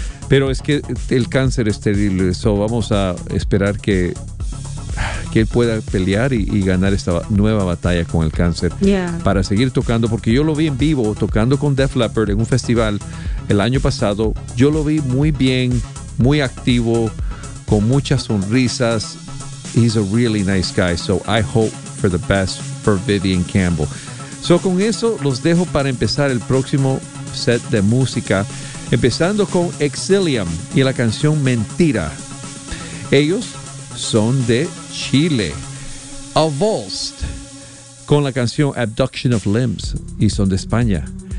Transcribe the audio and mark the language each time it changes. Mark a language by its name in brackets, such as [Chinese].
[Spanish] Pero es que el cáncer es terrible. So, vamos a esperar que él pueda pelear y ganar esta nueva batalla con el cáncer. Yeah. Para seguir tocando, porque yo lo vi en vivo tocando con Def Leppard en un festival el año pasado. Yo lo vi muy bien, muy activo, con muchas sonrisas. [English] He's a really nice guy, so I hope for the best for Vivian Campbell. [Spanish] So con eso los dejo para empezar el próximo set de música, empezando con Exilium y la canción Mentira. Ellos son de Chile. Avulsed con la canción Abduction of Limbs y son de España.